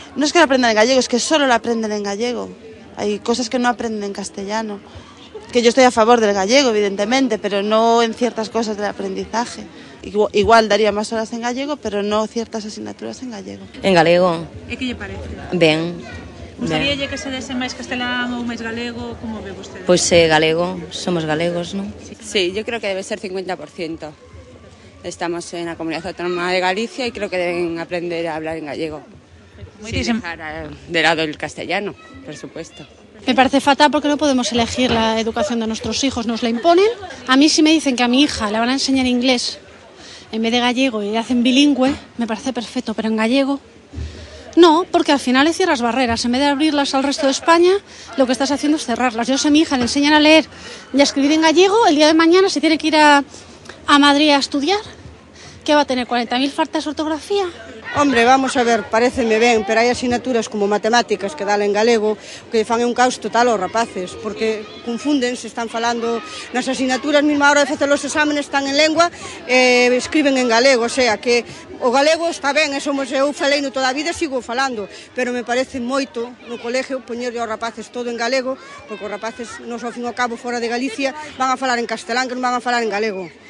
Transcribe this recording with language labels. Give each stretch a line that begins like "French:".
Spanish: No es que lo aprendan en gallego, es que solo lo aprenden en gallego. Hay cosas que no aprenden en castellano. Que yo estoy a favor del gallego, evidentemente, pero no en ciertas cosas del aprendizaje. Igual daría más horas en gallego, pero no ciertas asignaturas en gallego.
Galician: En galego. E que lle parece? Ben. Gustaríalle que se dese máis castelán ou máis galego? Como ve vostede? Pois galego, somos galegos, non?
Spanish: Sí, yo creo que debe ser 50%. Estamos en la Comunidad Autónoma de Galicia y creo que deben aprender a hablar en gallego. Sin dejar de lado el castellano, por supuesto. Me parece fatal porque no podemos elegir la educación de nuestros hijos, nos la imponen. A mí si me dicen que a mi hija le van a enseñar inglés en vez de gallego y hacen bilingüe, me parece perfecto, pero en gallego No, porque al final le cierras barreras. En vez de abrirlas al resto de España, lo que estás haciendo es cerrarlas. Yo sé a mi hija le enseñan a leer y a escribir en gallego. El día de mañana, si tiene que ir a Madrid a estudiar, ¿qué va a tener? ¿40.000 faltas de ortografía?
Galician: Hombre, vamos a ver, pareceme ben, pero hai asignaturas como matemáticas que dan en galego que fan un caos total aos rapaces, porque confunden, se están falando nas asignaturas, mesma hora de facer os exámenes están en lengua e escriben en galego, o sea que o galego está ben, eu falei no toda a vida e sigo falando, pero me parece moito no colegio poñerlle aos rapaces todo en galego, porque os rapaces, nos ao fin ao cabo, fora de Galicia, van a falar en castelán, que non van a falar en galego.